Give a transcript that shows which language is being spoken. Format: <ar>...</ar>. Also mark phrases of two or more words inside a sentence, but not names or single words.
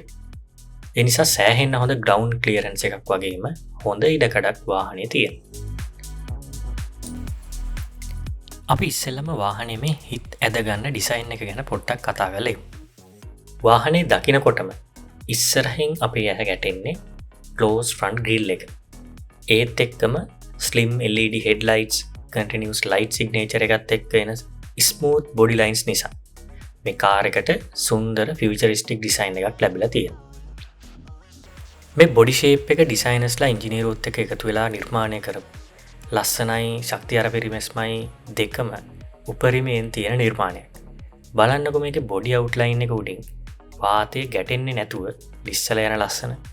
<si>ඒ නිසා සෑහෙන්න හොඳ</si> <en>ground clearance</en> <si>එකක් වගේම හොඳ ඉඩකඩක් වාහනේ තියෙනවා. අපි ඉස්සෙල්ලම වාහනේ මේ හිත් ඇදගන්න ඩිසයින් එක ගැන පොඩ්ඩක් කතා කරලෙමු. වාහනේ දකිනකොටම ඉස්සරහින් අපේ ඇහැ ගැටෙන්නේ</si> <en>closed front grille</en> <si>එක. ඒත් එක්කම</si> <en>slim LED headlights, continuous light signature</en> <si>එකත් එක්ක එන</si> <en>smooth body lines</en> <si>නිසා මේ කාර් එකට සුන්දර</si> <en>futuristic design</en> <si>එකක් ලැබිලා තියෙනවා. මේ</si> <en>body shape</en> <si>එක designers-ලා engineers-ත් එක්ක එකතු වෙලා නිර්මාණය කරපු ලස්සනයි ශක්තිය අර පරිමැස්මයි දෙකම උපරිමයෙන් තියෙන නිර්මාණයක්. බලන්නකො මේකේ</si> <en>body outline</en> <si>එක උඩින් වාතය ගැටෙන්නේ නැතුව ලිස්සලා යන ලස්සන.</si>